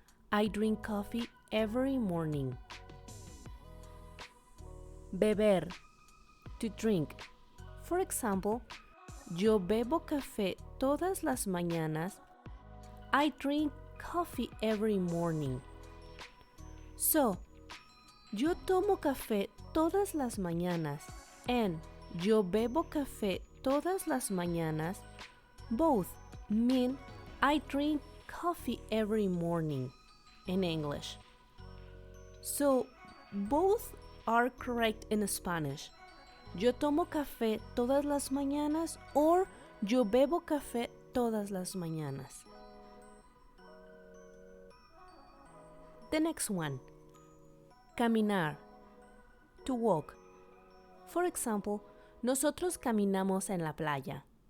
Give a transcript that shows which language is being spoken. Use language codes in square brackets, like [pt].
[en] I drink coffee every morning. Beber, to drink. For example, [es] yo bebo café todas las mañanas. [en] I drink coffee every morning. [es] So, yo tomo café todas las mañanas and yo bebo café todas las mañanas [en] both mean I drink coffee every morning in English. So, both are correct in Spanish. [es] Yo tomo café todas las mañanas or yo bebo café todas las mañanas. [en] The next one. Caminar, to walk. For example, [es] nosotros caminamos en la playa.